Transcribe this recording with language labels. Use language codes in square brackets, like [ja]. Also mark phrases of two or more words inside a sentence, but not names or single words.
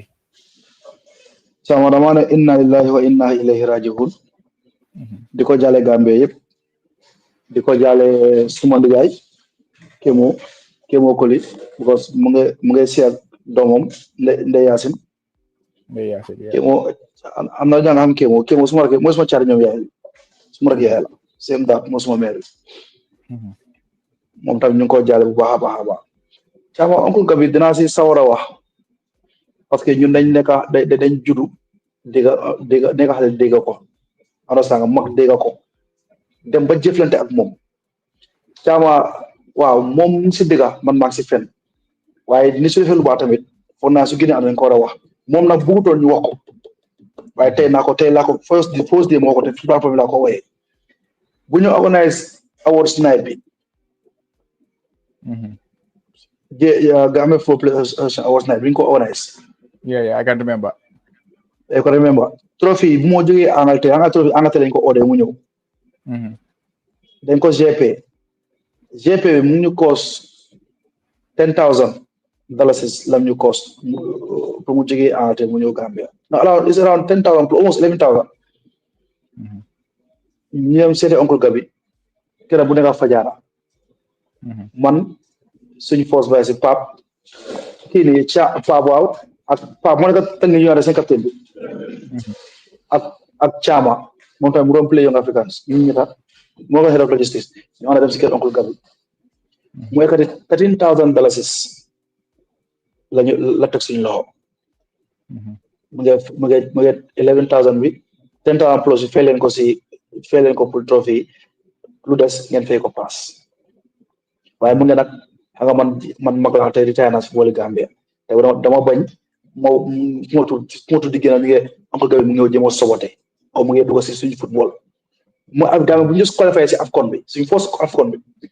[wo] Sama dama ne [ar] إنا لله وإنا إليه راجعون [wo] di ko jàlle Gambia yëpp di ko jàlle suma ndigaay Kemo Koli because mu ngi seet doomam Ndeye Yacine Kemo am na jàng xam Kemo suma rek mooy suma caari ñoom yaay la same that moo [fr] suma mère [wo] moom tamit ñu ngi ko jàlle bu baax a baax Caama Uncle Gabi dinaa si sawar a wax [fr] parce que [wo] ñun dañ judu dégga xale dégga ko understand nga mag dégga ko dem ba jëflante ak moom Caama waaw moom si dégga man maa si fen waaye ni su defee lu baax tamit foog naa su génnee am nañ ko war a wax moom nag bëggutoon ñu wax ko waaye tey laa ko [en] first day [wo] moo ko te platform laa ko wooyee bu ñu organise [en] awards night [wo] bi Gambia Football Players Awards night bi ñu ko organise [en] I can remember [wo] trophy bu moo jógee Angleterre lañ ko order mu ñëw dañ ko GP bi mu ñu cost $10,000 lam ñu cost pour mu jógee Angleterre mu ñëw Gambia [en] it's around 10,000 almost 11,000 [wo] ñoom seete Uncle Gabi kera bu nekk Fajara man suñ force bay si Pape kii nii Pape waaw ak Pape moo nekk tënk ñu seen capitaine bi ak Chama moom tamit mu doon play Young Africans ñu ñita moo ko [en] head of logistics [wo] ñu ànd dem si kër Uncle Gabi mu ekkati $13,000 la teg suñu loxo mu ngi 11,000 bi 10,000 plus fay leen ko pour trophy lu des ngeen fay ko pass waaye mu ne nag xam nga man mag la tey retire naa si football Gambia te dama bañ moo tudd di génn ñu ngi Uncle Gabi mu ngi jéem a sobote aw mu ngi dugg si suñu football mu ak Gambia bu ñu just qualifié si AFCON bi suñu first AFCON bi